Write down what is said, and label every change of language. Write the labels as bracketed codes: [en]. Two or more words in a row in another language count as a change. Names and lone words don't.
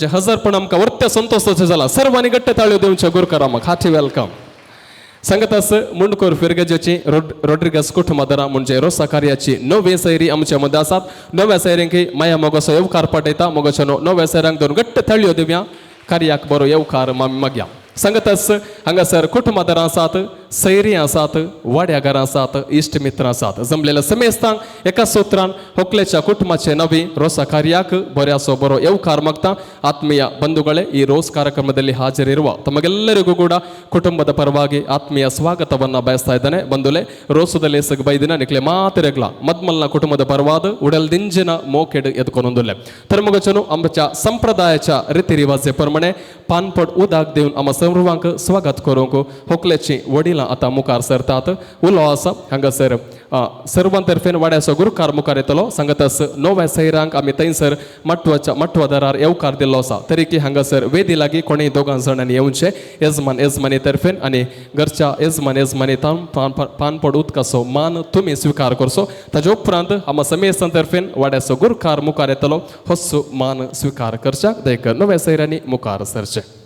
[kok] हजारपण आमकां वर्त्या संतोषाचें जाला सर्वांनी गट्ट ताळयो दिवचे गुरकारामाक हार्टी वेलकम सांगत आस मुंडकोर फिरगजेची रोड्रिगस कुटुंबादारा म्हणजे रोसा कार्याची नवे सैरी आमच्या मदीं आसात नव्या सैऱ्यांक माया मोगसो येवकार पटयता मोगोचो नव्या सैऱ्यांक दोन गट्ट ताळयो दिवया कार्याक बरो येवकार मागया सांगत आस हांगासर कुटुंबादारां आसात सैरी आसात वाड्यागारां आसात इश्ट मित्रां आसात जमलेल्या समेस्तांक एका सूत्रान होकलेच्या कुटुंबाचे नवी रोसा कार्याक बऱ्यासो बरो येवकार मागता [kn] ಆತ್ಮೀಯ ಬಂಧುಗಳೇ ಈ ರೋಸ್ ಕಾರ್ಯಕ್ರಮದಲ್ಲಿ ಹಾಜರಿರುವ ತಮಗೆಲ್ಲರಿಗೂ ಕೂಡ ಕುಟುಂಬದ ಪರವಾಗಿ ಆತ್ಮೀಯ ಸ್ವಾಗತವನ್ನ ಬಯಸ್ತಾ ಇದ್ದಾನೆ ಬಂಧುಲೆ [tcy] ರೋಸದಲ್ಲಿ ಸಗಬೈದಿನ ನಿಕ್ಲೆ ಮಾತಿರಗ್ಲ ಮದ್ಮಲ್ನ ಕುಟುಂಬದ ಪರವಾದ ಉಡಲ್ದಿಂಜಿನ ಮೋಕೆಡ್ ಎದ್ಕೊನೊಂದುಲ್ಲೆ ತರ್ಮಗಚನು [kok] आमच्या संप्रदायाच्या रीती रिवाजे प्रमाणे पानपड उदाक देऊन आम्हा सर्वांक स्वागत करूंक होकलेची वडिलां आता मुखार सरतात उलो आसा हांगासर सर्वांतर्फेन वाड्याचो गुरकार मुखार येतलो सांगत आस नव्या सैरांक आमी थंयसर मठवादारार येवकार दिल्लो आसा तरी की हांगासर वेदी लागीं कोणेय दोगां जाणांनी येवचे येजमान येजमानी तर्फेन आनी घरच्या येजमानी पानपड उदकाचो मान तुमी स्विकार करचो ताजे उपरांत आम्हा समेस्तां तर्फेन वाड्याचो गुरकार मुखार येतलो होसो मान स्विकार करच्याक दयक नव्या सैरांनी मुखार सरचे